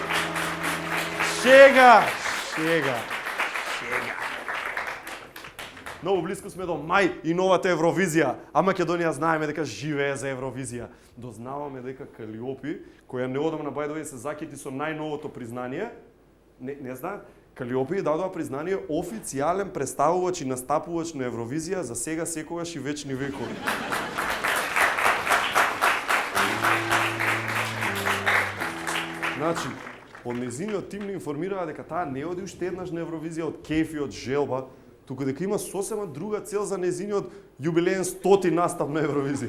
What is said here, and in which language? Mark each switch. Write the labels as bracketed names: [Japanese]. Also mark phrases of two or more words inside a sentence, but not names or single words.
[Macedonian] Шега. Многу близко сме до мај и новата Евровизија, а Македонија знаеме дека живее за Евровизија. Дознаваме дека Калиопи, која неодамна [English] by the way [Macedonian] се закити со најновото признание, не знаат, Калиопи дадоа признание официјален представувач и настапувач на Евровизија за сега, секогаш и вечни векови. Значи, од нејзиниот тим не информираа дека таа не оди уште еднаш на Евровизија од кеф и од желба, туку дека има сосема друга цел за нејзиниот јубилеен 100-ти настап на Евровизија.